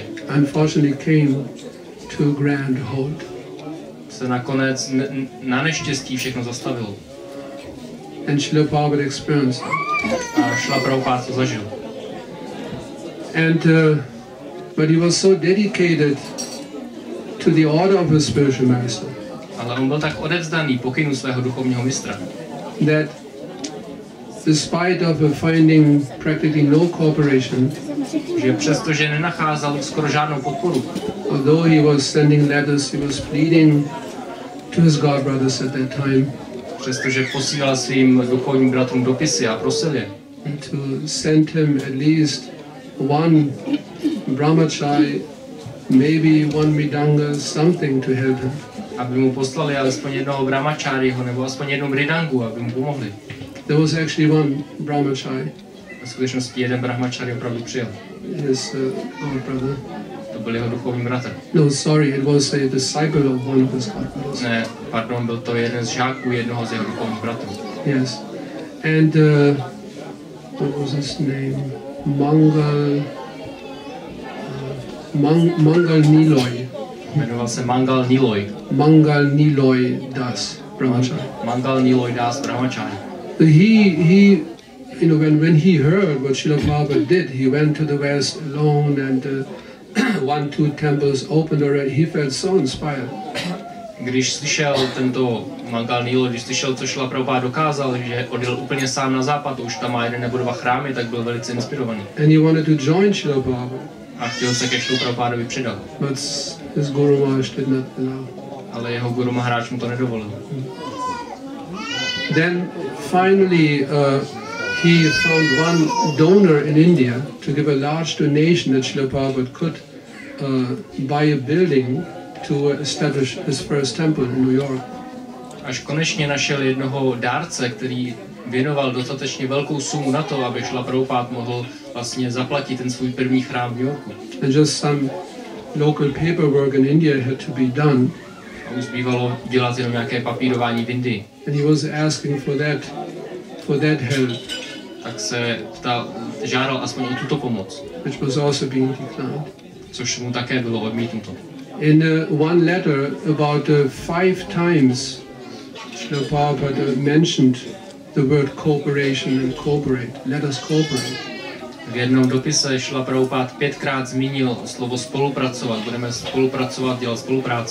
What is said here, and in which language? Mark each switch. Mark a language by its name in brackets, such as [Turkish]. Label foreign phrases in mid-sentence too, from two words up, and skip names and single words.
[English] Unfortunately came to a grand halt. [Czech] Se nakonec na neštěstí všechno zastavilo. [English] And Srila Prabhupada experienced it. [Czech] A Srila Prabhupada to zažil. [English] And but he was so dedicated to the order of his spiritual master. [Czech] Ale on byl tak odevzdaný pokynu svého duchovního mistra, [English] that despite of finding practically no cooperation, [Czech] že přestože nenacházel skoro žádnou podporu, [English] although he was sending letters, he was pleading to his god brothers at that time, [Czech] přestože posílal svým duchovním bratrům dopisy a prosil je, [English] to send him at least one brahmachari, maybe one mridanga, something to help him. [Czech] Aby mu poslali alespoň jednoho brahmachariho nebo aspoň jednu mridangu, aby mu pomohli. [English] There was actually one brahmachari. [Czech] V skutečnosti jeden brahmachari opravdu přijel. [English] His god brother. [Czech] To byl jeho duchovní bratr. [English] No, sorry, it was a disciple of one of his god brothers. [Czech] Ne, pardon, byl to jeden z žáků jednoho z jeho duchovních bratrů. [English] Yes. And what was his name? Mangal Niloy. [Czech] Jmenoval se Mangal Niloy. Mangal Niloy Das Brahmachari. Mangal Niloy Das Brahmachari. [English] He you know, when he heard what Srila Prabhupada did, he went to the West alone and 1-2 temples opened already. He felt so inspired. [Czech] Když slyšel tento Mangal Niloy, když slyšel, co Srila Prabhupada dokázal, že odjel úplně sám na západ, už tam má 1 nebo 2 chrámy, tak byl velice inspirovaný. [English] And he wanted to join Srila Prabhupada. [Czech] A chtěl se ke Srilu Prabhupadovi přidat. [English] But his Guru Maharaj did not allow. [Czech] Ale jeho Guru Maharaj mu to nedovolil. [English] Then finally he found one donor in India to give a large donation that Srila Prabhupada could buy a building to establish his first temple in New York. [Czech] Až konečně našel jednoho dárce, který věnoval dostatečně velkou sumu na to, aby Srila Prabhupada mohl vlastně zaplatit ten svůj první chrám v New Yorku. [English] And just some local paperwork in India had to be done. [Czech] A už zbývalo dělat jenom nějaké papírování v Indii. [English] And he was asking for that help. [Czech] Tak se žádal aspoň o tuto pomoc. [English] Which was also being declined. [Czech] Což mu také bylo odmítnuto. [English] In one letter, about 5 times, Srila Prabhupada mentioned the word cooperation and cooperate. Let us cooperate. [Czech] V jednom dopise Srila Prabhupada 5krát zmínil slovo spolupracovat. Budeme spolupracovat, dělat spolupráci.